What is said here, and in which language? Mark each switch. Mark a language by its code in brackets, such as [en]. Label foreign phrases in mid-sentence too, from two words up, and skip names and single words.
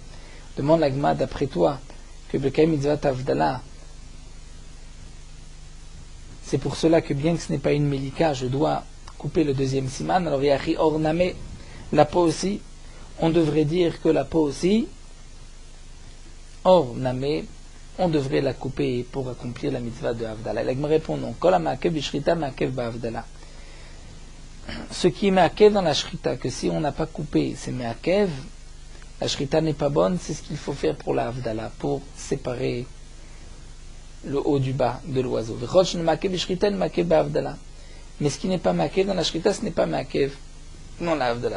[fr] Demande la Gemara, d'après toi, que le mitzvah Havdalah, c'est pour cela que bien que ce n'est pas une médika, je dois couper le deuxième siman. Alors yahi orname, la peau aussi, on devrait dire que la peau aussi, orname, on devrait la couper pour accomplir la mitzvah de Havdalah. La Gemara répond non. [he] Kol ha'ma'akev b'shrita ma'akev ba'havdalah. [fr] Ce qui est ma'akev dans la shrita, que si on n'a pas coupé, c'est ma'akev, la shrita n'est pas bonne, c'est ce qu'il faut faire pour la Havdalah, pour séparer le haut du bas de l'oiseau. Mais ce qui n'est pas ma'akev dans la shrita, ce n'est pas ma'akev dans la Havdalah.